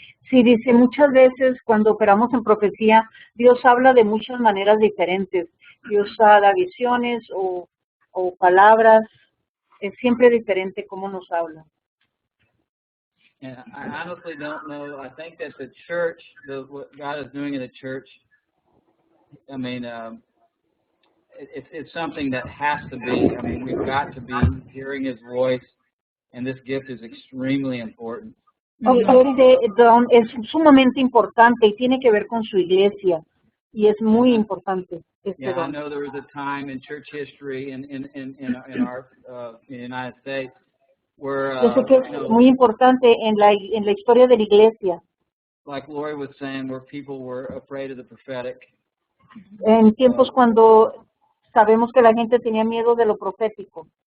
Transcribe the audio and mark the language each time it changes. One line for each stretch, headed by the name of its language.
Spanish: Sí, dice, muchas veces cuando operamos en profecía, Dios habla de muchas maneras diferentes. Dios da visiones o palabras. Es siempre diferente cómo nos habla.
English: And I honestly don't know. I think that the church, what God is doing in the church, I mean, it's something that has to be. I mean, we've got to be hearing His voice, and this gift is extremely important.
Spanish: Es sumamente importante y tiene que ver con su iglesia y es muy importante.
English: Yeah, I know there was a time in church history in our in the United States where
Spanish: yo sé que es muy importante en la historia de la iglesia.
English: Like Lori was saying, where people were afraid of the prophetic.
Spanish: En tiempos cuando sabemos que la gente tenía miedo de lo profético.